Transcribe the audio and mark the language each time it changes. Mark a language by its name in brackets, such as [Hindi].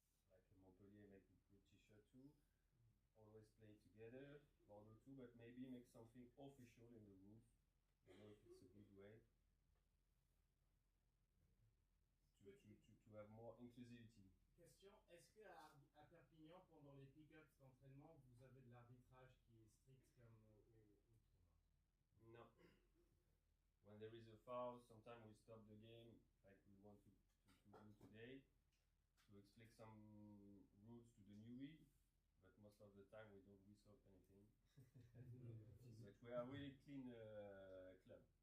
[English] Like Montpellier make a good t-shirt too. Always play together, Bordeaux too, but maybe make something official in the rules. I don't know if it's a good way to have more inclusivity. [French] Question, est-ce qu'à Perpignan, pendant les pick-ups d'entraînement, vous avez de l'arbitrage qui est strict comme au tournoi? [English] No. When there is a foul, sometimes we stop the game, like we want to do today, to explain some rules to the newbie, but most of the time we don't whistle anything. But we are really clean club.